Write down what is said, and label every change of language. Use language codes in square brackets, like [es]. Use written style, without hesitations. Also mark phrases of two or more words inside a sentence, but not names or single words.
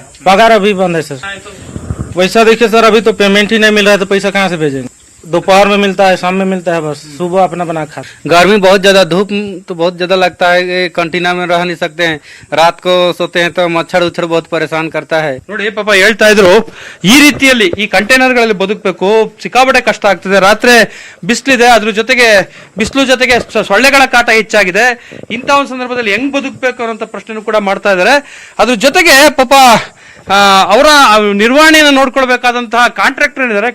[hi] पगार अभी बंद है सर। वैसा देखिए सर, अभी तो पेमेंट ही नहीं मिल रहा है तो पैसा कहाँ से भेजेंगे? दोपहर में मिलता है, शाम में मिलता है, बस सुबह अपना बना खा। गर्मी बहुत ज्यादा, धूप तो बहुत ज्यादा लगता है। कंटीना में रह नहीं सकते हैं, रात को सोते हैं तो मच्छर उच्छर बहुत परेशान करता है। [kn] ನೋಡಿ ಪಾಪ ಹೇಳ್ತಾ ಇದ್ರು, ಈ ರೀತಿಯಲ್ಲಿ ಈ ಕಂಟೈನರ್ಗಳಲ್ಲಿ ಬದುಕಬೇಕು, ಸಿಕ್ಕಾಪಟ್ಟೆ ಕಷ್ಟ ಆಗ್ತದೆ. ರಾತ್ರಿ ಬಿಸಿಲಿದೆ, ಅದ್ರ ಜೊತೆಗೆ ಬಿಸಿಲು ಜೊತೆಗೆ ಸೊಳ್ಳೆಗಳ ಕಾಟ ಹೆಚ್ಚಾಗಿದೆ. ಇಂಥ ಒಂದು ಸಂದರ್ಭದಲ್ಲಿ ಹೆಂಗ್ ಬದುಕಬೇಕು ಅನ್ನೋ ಪ್ರಶ್ನೆ ಕೂಡ ಮಾಡ್ತಾ ಇದ್ದಾರೆ. ಅದ್ರ ಜೊತೆಗೆ ಪಾಪ ಅವರ ನಿರ್ವಹಣೆಯನ್ನು ನೋಡ್ಕೊಳ್ಬೇಕಾದಂತಹ ಕಾಂಟ್ರಾಕ್ಟರ್ ಇದ್ದಾರೆ.